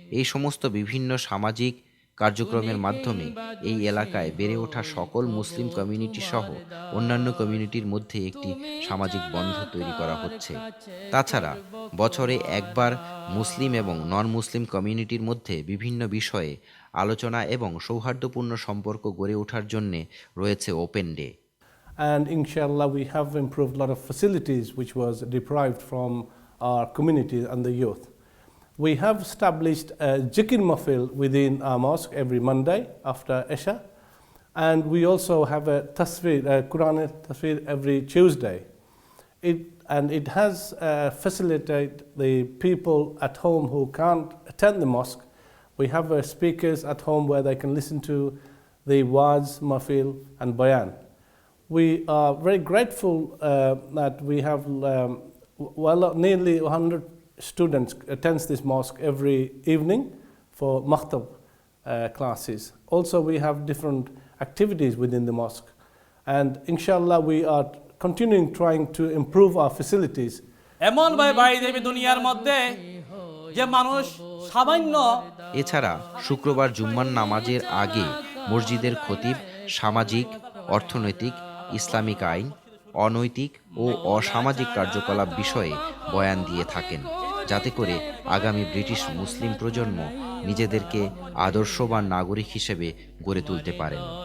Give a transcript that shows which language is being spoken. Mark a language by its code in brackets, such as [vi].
[bn] এই সমস্ত বিভিন্ন সামাজিক কার্যক্রমের মাধ্যমে এই এলাকায় বেড়ে ওঠা সকল মুসলিম কমিউনিটি সহ অন্যান্য কমিউনিটির মধ্যে একটি সামাজিক বন্ধ তৈরি করা হচ্ছে। তাছাড়া বছরে একবার মুসলিম এবং নন মুসলিম কমিউনিটির মধ্যে বিভিন্ন বিষয়ে আলোচনা এবং সৌহার্দ্যপূর্ণ সম্পর্ক গড়ে ওঠার জন্য রয়েছে open day. [en] And inshallah we have improved a lot of facilities which was deprived from our community and the youth. We have established a Zikr Mahfil within our mosque every Monday after Isha, and we also have a tasveer, a Quranic tasveer every Tuesday. It has facilitated the people at home who can't attend the mosque. We have speakers at home where they can listen to the Waz, Mahfil and Bayan. We are very grateful that we have nearly 100 students attends this mosque every evening for maktab classes. Also we have different activities within the mosque, and inshallah we are continuing trying to improve our facilities. [bn] এমন ভাই দেবী দুনিয়ার মধ্যে যে মানুষ সামান্য। এছাড়া শুক্রবার জুম্মার নামাজের আগে মসজিদের খতিব সামাজিক, অর্থনৈতিক, ইসলামিক আইন, অনৈতিক ও অসামাজিক কার্যকলাপ বিষয়ে বয়ান দিয়ে থাকেন, যাতে করে আগামী ব্রিটিশ মুসলিম প্রজন্ম নিজেদেরকে আদর্শবান নাগরিক হিসেবে গড়ে তুলতে পারেন।